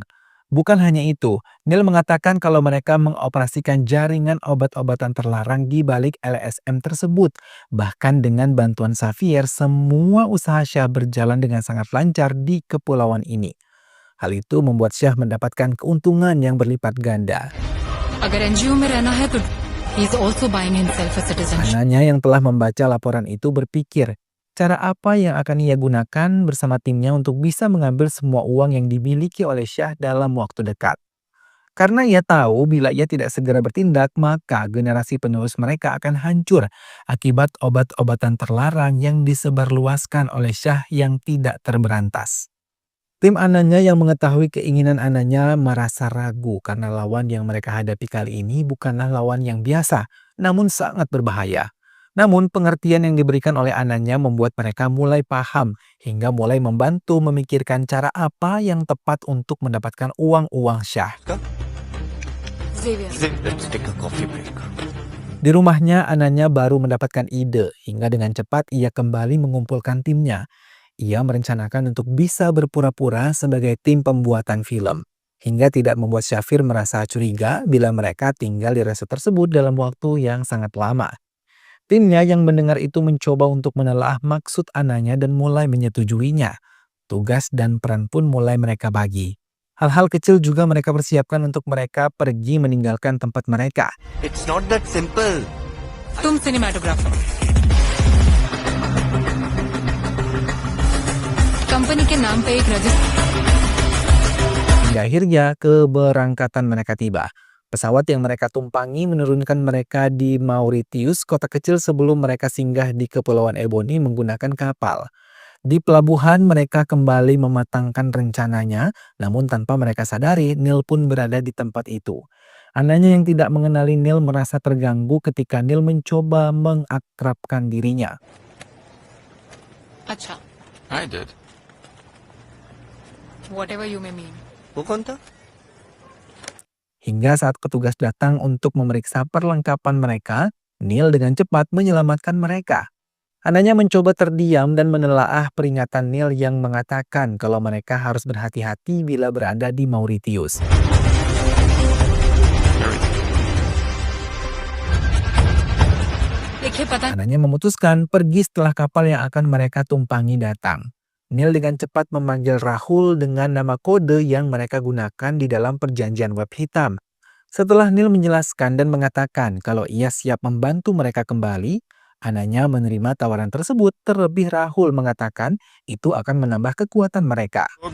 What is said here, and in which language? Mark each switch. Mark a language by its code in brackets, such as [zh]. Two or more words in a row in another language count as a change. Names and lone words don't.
[id] Bukan hanya itu, Neil mengatakan kalau mereka mengoperasikan jaringan obat-obatan terlarang di balik LSM tersebut. Bahkan dengan bantuan Xavier, semua usaha Shah berjalan dengan sangat lancar di kepulauan ini. Hal itu membuat Shah mendapatkan keuntungan yang berlipat ganda. [hi] अगर एनजीओ में रहना है तो [en] he is also buying himself a citizenship. [id] Anaknya yang telah membaca laporan itu berpikir, cara apa yang akan ia gunakan bersama timnya untuk bisa mengambil semua uang yang dimiliki oleh Shah dalam waktu dekat. Karena ia tahu bila ia tidak segera bertindak, maka generasi penerus mereka akan hancur akibat obat-obatan terlarang yang disebarluaskan oleh Shah yang tidak terberantas. Tim anaknya yang mengetahui keinginan anaknya merasa ragu karena lawan yang mereka hadapi kali ini bukanlah lawan yang biasa, namun sangat berbahaya. Namun pengertian yang diberikan oleh anaknya membuat mereka mulai paham hingga mulai membantu memikirkan cara apa yang tepat untuk mendapatkan uang-uang Shah. Xavier. [en] Let's take a coffee break. [id] Di rumahnya, anaknya baru mendapatkan ide hingga dengan cepat ia kembali mengumpulkan timnya. Ia merencanakan untuk bisa berpura-pura sebagai tim pembuatan film, hingga tidak membuat Xavier merasa curiga bila mereka tinggal di resort tersebut dalam waktu yang sangat lama. Timnya yang mendengar itu mencoba untuk menelaah maksud anaknya dan mulai menyetujuinya. Tugas dan peran pun mulai mereka bagi. Hal-hal kecil juga mereka persiapkan untuk mereka pergi meninggalkan tempat mereka. [en] It's not that simple. [hi] तुम [en] cinematographer company [hi] के नाम पे एक रजिस्टर [id] Hingga akhirnya keberangkatan mereka tiba. Pesawat yang mereka tumpangi menurunkan mereka di Mauritius, kota kecil sebelum mereka singgah di Kepulauan Ebony menggunakan kapal. Di pelabuhan mereka kembali mematangkan rencananya, namun tanpa mereka sadari Neil pun berada di tempat itu. Anaknya yang tidak mengenali Neil merasa terganggu ketika Neil mencoba mengakrabkan dirinya. [hi] अच्छा [en] I did. whatever you may mean. [hi] वो कौन था? [id] Hingga saat petugas datang untuk memeriksa perlengkapan mereka, Neil dengan cepat menyelamatkan mereka. Anaknya mencoba terdiam dan menelaah peringatan Neil yang mengatakan kalau mereka harus berhati-hati bila berada di Mauritius. [hi] देखिए पता [id] Anaknya memutuskan pergi setelah kapal yang akan mereka tumpangi datang. Neil dengan cepat memanggil Rahul dengan nama kode yang mereka gunakan di dalam perjanjian web hitam. Setelah Neil menjelaskan dan mengatakan kalau ia siap membantu mereka kembali, anaknya menerima tawaran tersebut, terlebih Rahul mengatakan itu akan menambah kekuatan mereka.